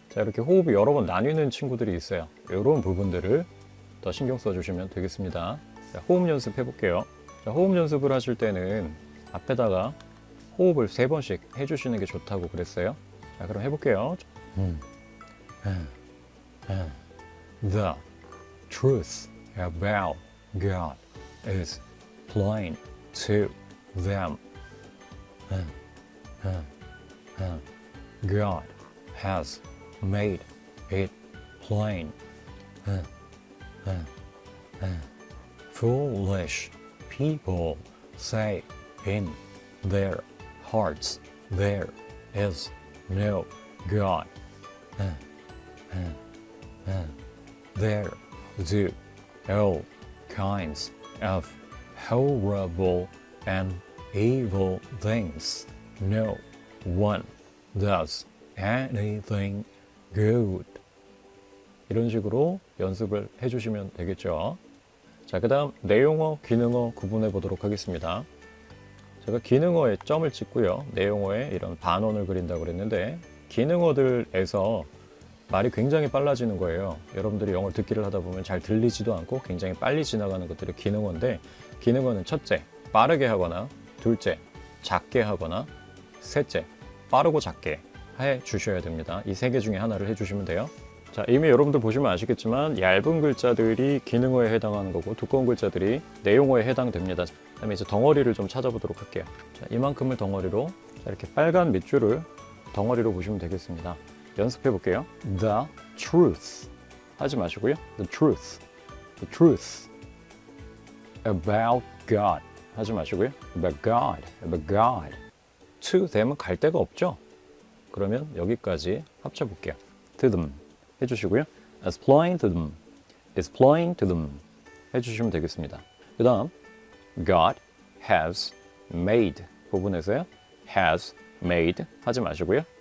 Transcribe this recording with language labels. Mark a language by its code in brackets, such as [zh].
[ko] 자, 이렇게 호흡이 여러 번 나뉘는 친구들이 있어요. 이런 부분들을 더 신경 써주시면 되겠습니다. 자, 호흡 연습 해볼게요. 자, 호흡 연습을 하실 때는 앞에다가 호흡을 3번씩 해주시는 게 좋다고 그랬어요. 자, 그럼 해볼게요. [en] The truth about God is plain to them. God has made it plain. Foolish people say in their hearts there is no God. There do all kinds of horrible and evil things. No one does anything good. [ko] 이런 식으로 연습을 해주시면 되겠죠. 자, 그 다음 내용어, 기능어 구분해 보도록 하겠습니다. 제가 기능어에 점을 찍고요. 내용어에 이런 반원을 그린다고 그랬는데 기능어들에서 말이 굉장히 빨라지는 거예요. 여러분들이 영어를 듣기를 하다 보면 잘 들리지도 않고 굉장히 빨리 지나가는 것들이 기능어인데 기능어는 첫째, 빠르게 하거나 둘째, 작게 하거나 셋째, 빠르고 작게 해 주셔야 됩니다. 이 세 개 중에 하나를 해주시면 돼요. 자, 이미 여러분들 보시면 아시겠지만 얇은 글자들이 기능어에 해당하는 거고 두꺼운 글자들이 내용어에 해당됩니다. 그다음에 이제 덩어리를 좀 찾아보도록 할게요. 자, 이만큼을 덩어리로 자, 이렇게 빨간 밑줄을 덩어리로 보시면 되겠습니다. 연습해 볼게요. [en] The truth [ko] 하지 마시고요. [en] The truth, the truth about God [ko] 하지 마시고요. [en] About God, about God. to [ko] 되면 갈 데가 없죠. 그러면 여기까지 합쳐 볼게요. [en] To them [ko] 해주시고요. [en] As plain to them, is plain to them [ko] 해주시면 되겠습니다. 그 다음 [en] God has made [ko] 부분에서요. [en] has made [ko] 하지 마시고요.